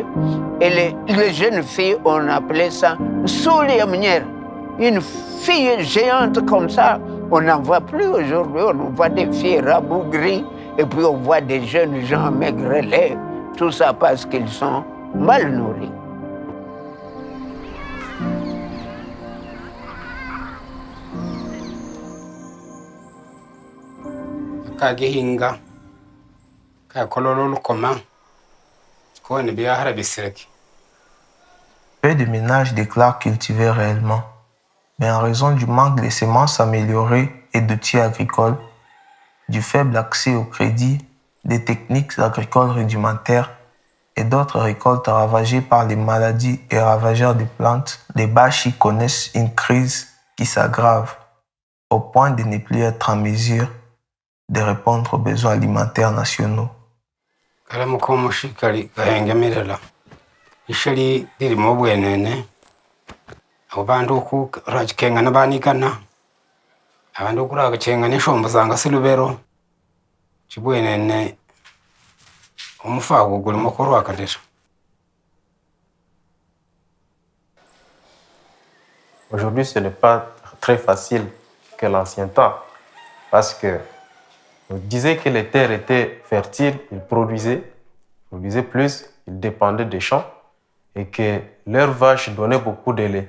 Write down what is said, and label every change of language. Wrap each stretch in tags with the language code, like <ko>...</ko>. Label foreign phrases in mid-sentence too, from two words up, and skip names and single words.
<fr>Et les jeunes filles, on appelait ça Souli Amnier. Une fille géante comme ça, On n'en voit plus aujourd'hui, on voit des filles rabougries et puis on voit des jeunes gens maigrelet, tout ça parce qu'ils sont mal nourris.</fr> <shr>Kagihinga kakololo lukoma kone byahara bisireki.</shr> <fr>Peu de ménages déclarent cultiver réellement, mais en raison du manque de semences améliorées et d'outils agricoles, du faible accès au crédit, des techniques agricoles rudimentaires et d'autres récoltes ravagées par les maladies et ravageurs des plantes, les Bashi connaissent une crise qui s'aggrave au point de ne plus être en mesure de répondre aux besoins alimentaires nationaux.</fr> <shr>Ishali diri mobwenene abantu ku rajikenga nabanikana abantu kuraga cenga nishombo zanga silubero chibwenene umufago guli mukuru akadesha.</shr> <fr>Aujourd'hui, ce n'est pas très facile que l'ancien temps parce que on disait que les terres étaient fertiles, ils produisaient plus, ils dépendaient des champs et que leurs vaches donnaient beaucoup de lait.</fr>